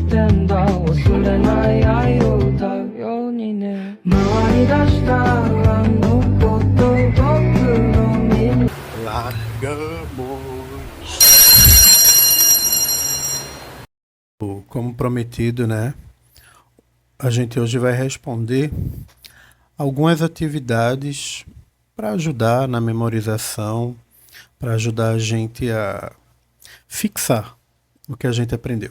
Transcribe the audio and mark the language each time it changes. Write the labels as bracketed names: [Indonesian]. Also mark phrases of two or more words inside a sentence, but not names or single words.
[Japanese] んだ忘れない愛を歌うようにね回り出したあのこと僕の耳 [Portuguese] Como prometido, né? A gente hoje vai responder algumas atividades para ajudar na memorização, para ajudar a gente a fixar o que a gente aprendeu.